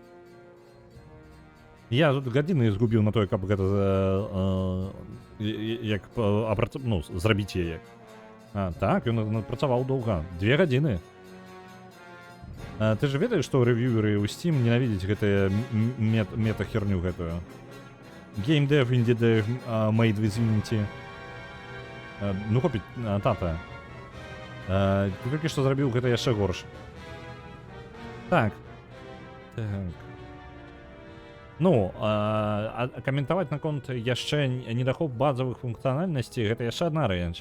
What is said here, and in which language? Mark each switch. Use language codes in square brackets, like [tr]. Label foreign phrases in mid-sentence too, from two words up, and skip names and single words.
[be] Я тут гадзіны згубіў на тое, каб гэта як зрабіць яе. Так, ён напрацаваў доўга. 2 гадзіны. Ты же ведаеш, што рэвьюеры ў Steam ненавідзяць гэтыя мета-херню гэтую? [en] Game dev, indie dev, made with Unity. [be] Ну хопіць, тата. Ты толькі што зрабіў гэта яшчэ горш. Так. Так. Ну, каментаваць наконт яшчэ недахоп базавых функцыянальнасцей, гэта яшчэ адна рэч.